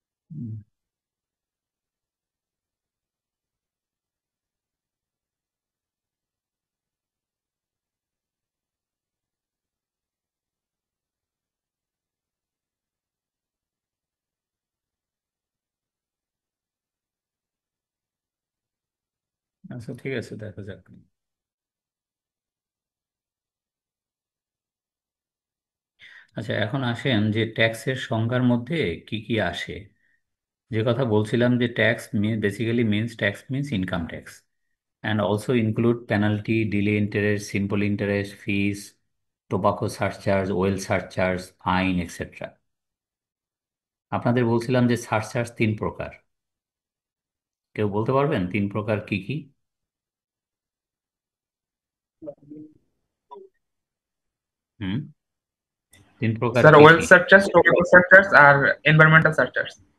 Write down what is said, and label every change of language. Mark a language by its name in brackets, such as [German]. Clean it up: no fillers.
[Bangla] হুম, আচ্ছা ঠিক আছে, দেখা যাক। আচ্ছা, এখন আসেন যে ট্যাক্সের সংজ্ঞার মধ্যে কি কি আসে। যে কথা বলছিলাম যে [English] Tax basically means, tax means income tax and also include penalty, delay interest, simple interest, fees, tobacco surcharge, oil surcharge, fine, etc. [Bangla] আপনাদের বলছিলাম যে সারচার্জ তিন প্রকার। কেউ বলতে পারবেন তিন প্রকার কি কি? হুম, তিন প্রকার স্যার, কি [English] wealth [Bangla] কি? [English] Surcharges, tobacco surcharges আর environmental surcharges.